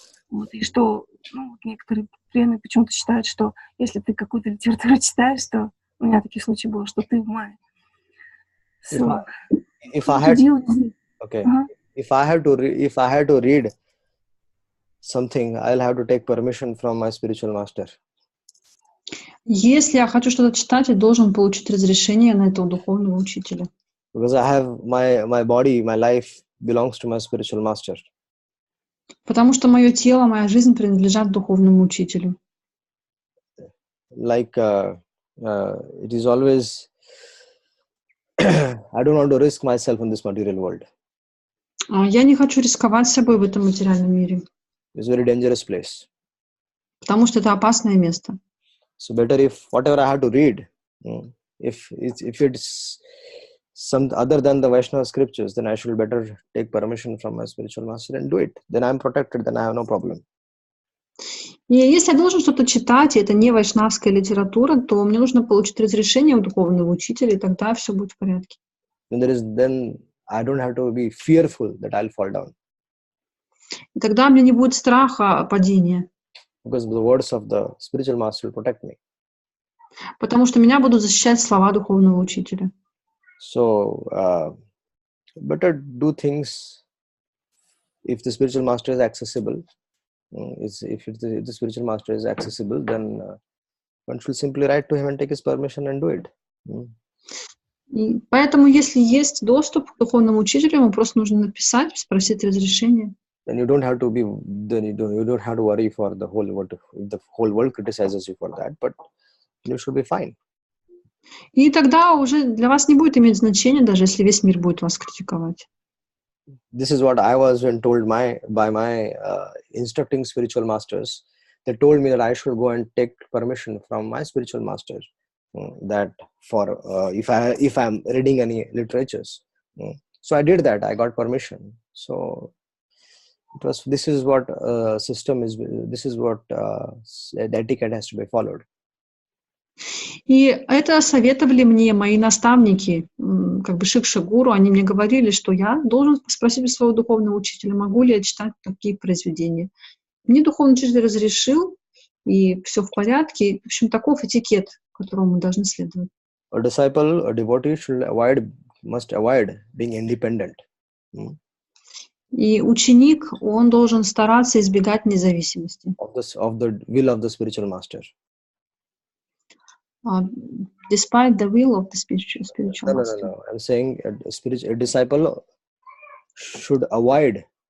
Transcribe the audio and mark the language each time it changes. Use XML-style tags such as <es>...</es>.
<ru>Вот, и что некоторые преданные почему-то считают, что если ты какую-то литературу читаешь, то у меня такие случаи было, что ты в мае.</ru> <en>So, if I had to read something, I'll have to take permission from my spiritual master.</en> <ru>Если я хочу что-то читать, я должен получить разрешение на это у духовного учителя.</ru> <en>Because I have my body, my life belongs to my spiritual master.</en> <ru>Потому что мое тело, моя жизнь принадлежат духовному учителю.</ru> <en>Like it is always, I don't want to risk myself in this material world.</en> <ru>Я не хочу рисковать собой в этом материальном мире.</ru> <en>It's a very dangerous place.</en> <ru>Потому что это опасное место.</ru> <en>So better if whatever I have to read, if it's some other than the Vaishnava scriptures, then I should better take permission from my spiritual master and do it. Then I'm protected, then I have no problem.</en> <ru>И если я должен что-то читать, и это не вайшнавская литература, то мне нужно получить разрешение у духовного учителя, и тогда все будет в порядке.</ru> <en>Then I don't have to be fearful that I'll fall down.</en> <ru>И тогда мне не будет страха падения.</ru> <en>Because the words of the spiritual master will protect me.</en> <ru>Потому что меня будут защищать слова духовного учителя.</ru> <en>So, better do things if the spiritual master is accessible. If the spiritual master is accessible, then one should simply write to him and take his permission and do it.</en> <ru>И поэтому, если есть доступ к духовному учителю, ему просто нужно написать, спросить разрешения.</ru> <en>Then you don't have to worry for the whole world if the whole world criticizes you for that, but you should be fine.</en> <ru>И тогда уже для вас не будет иметь значения, даже если весь мир будет вас критиковать.</ru> <en>This is what I was told by my instructing spiritual masters. They told me that I should go and take permission from my spiritual master that for if I'm reading any literatures. So I did that. I got permission. So this is what system is. This is what the etiquette has to be followed.</en> <ru>И это советовали мне мои наставники, как бы шикша-гуру, они мне говорили, что я должен спросить у своего духовного учителя, могу ли я читать такие произведения. Мне духовный учитель разрешил, и все в порядке. В общем, таков этикет, которому мы должны следовать.</ru> <en>A disciple, a devotee must avoid being independent.</en> <ru>И ученик, он должен стараться избегать независимости.</ru> <en>Of the will of the spiritual master. Despite the will of the spiritual master. No. I'm saying a disciple should avoid</en>